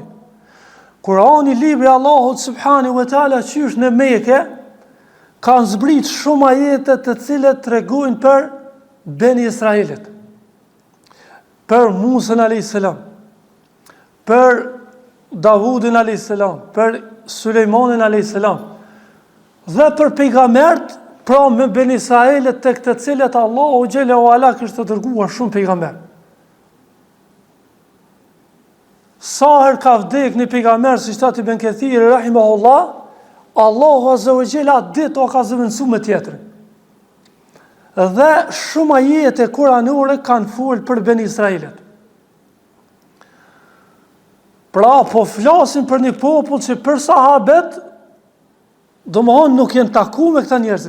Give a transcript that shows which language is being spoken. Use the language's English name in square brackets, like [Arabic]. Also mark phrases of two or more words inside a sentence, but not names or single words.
[Albanian] Kurani, libri Allahut [Arabic] سبحانه وتعالى, [Albanian] që është në Mekë, kanë zbrit shumë ajete të cilat tregojnë për Beni Israilit, për Musa [Arabic] عليه السلام, [Albanian] për Davudin [Arabic] عليه السلام, [Albanian] për Sulejmanin [Arabic] عليه السلام, [Albanian] dhe për pejgambert, pra me Beni Israilit tek të cilët Allahu [Arabic] جل وعلا [Albanian] kishte dërguar shumë pejgamber. Sa herë ka vdek një pejgamber, si thot Ibn Kathir rahimahullah, Allahu [Arabic] عز وجل [Albanian] ditë o ka zëvendësuar me tjetrin. Dhe shumë ajete kuranore kanë folur për Ben Israilit. Pra, po flasin për një popull që për sahabet, domthonjë nuk janë takuar me këta njerëz.